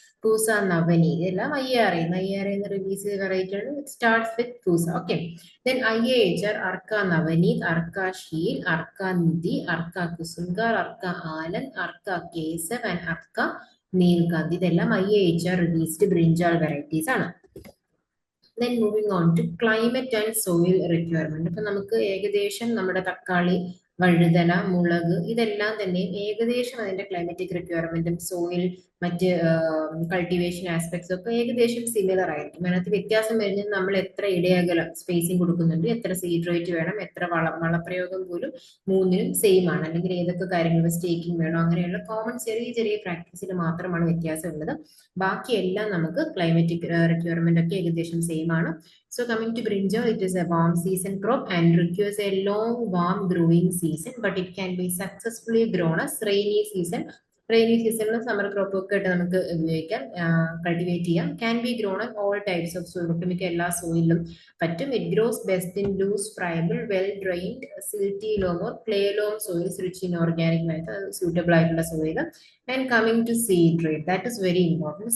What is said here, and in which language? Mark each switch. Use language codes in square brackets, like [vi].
[ml] പൂസ നവനി ഇതെല്ലാം IARI release ചെയ്ത variety ആണ്. [en] It starts with Pusa. [ml] Okay, then IAHR Arka Navneet, Arka she'll, Arka Nidhi, Arka കുസുംഗാർ, Arka Anand, Arka കേസവ് and Arka Neelkanth ഇതെല്ലാം IAHR റിലീസ്ഡ് ബ്രിഞ്ചാൾ വെറൈറ്റീസ് ആണ്. [en] Then moving on to climate and soil requirement. [ml] അപ്പൊ നമുക്ക് ഏകദേശം നമ്മുടെ തക്കാളി, വഴുതന, മുളക് ഇതെല്ലാം തന്നെ ഏകദേശം അതിന്റെ ക്ലൈമറ്റിക് റിക്വയർമെന്റും സോയിൽ മറ്റ് കൾട്ടിവേഷൻ ആസ്പെക്ട്സ് ഒക്കെ ഏകദേശം സിമിലർ ആയിരിക്കും. അതിനകത്ത് വ്യത്യാസം വരുന്നത് നമ്മൾ എത്ര ഇടയകലം സ്പേസിങ് കൊടുക്കുന്നുണ്ട്, എത്ര സീഡ് റേറ്റ് വേണം, എത്ര വളപ്രയോഗം പോലും മൂന്നിനും സെയിം ആണ്. അല്ലെങ്കിൽ ഏതൊക്കെ കാര്യങ്ങൾ സ്റ്റേക്കിംഗ് വേണം, അങ്ങനെയുള്ള കോമൺ ചെറിയ ചെറിയ പ്രാക്ടീസിൽ മാത്രമാണ് വ്യത്യാസം ഉള്ളത്. ബാക്കിയെല്ലാം നമുക്ക് ക്ലൈമറ്റിക് റിക്വയർമെന്റ് ഒക്കെ ഏകദേശം സെയിം ആണ്. [en] So coming to brinjal, it is a warm season crop and requires a long warm growing season, but it can be successfully grown as rainy season. Rainy season summer crop [ml] ഒക്കെ ആയിട്ട് നമുക്ക് ഉപയോഗിക്കാം, cultivate ചെയ്യാം. [en] Can be grown on all types of soil. [ml] ഒട്ടുമിക്ക എല്ലാ സോയിലും പറ്റും. [en] It grows best in loose, friable, well drained, silty loam or clay loam soils rich in organic matter, suitable ആയിട്ടുള്ള soil. And coming to seed rate, that is very important.